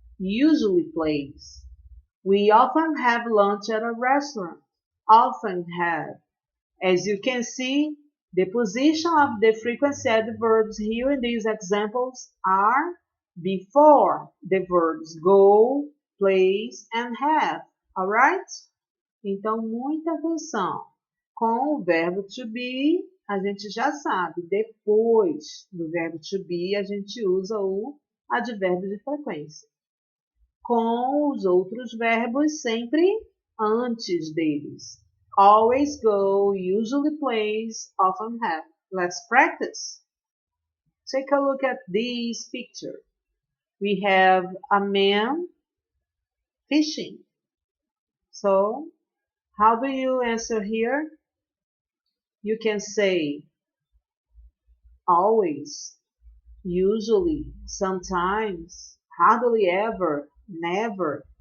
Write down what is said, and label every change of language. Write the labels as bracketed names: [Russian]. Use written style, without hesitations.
[English] Usually plays. We often have lunch at a restaurant. Often have. As you can see, the position of the frequency adverbs here in these examples are before the verbs go, plays, and have. [Portuguese] Alright? Então, muita atenção. Com o verbo to be, a gente já sabe, depois do verbo to be, a gente usa o advérbio de frequência. Com os outros verbos, sempre antes deles. [English] Always go, usually plays, often have. Let's practice. Take a look at this picture. We have a man fishing. So, how do you answer here? You can say always, usually, sometimes, hardly ever, never.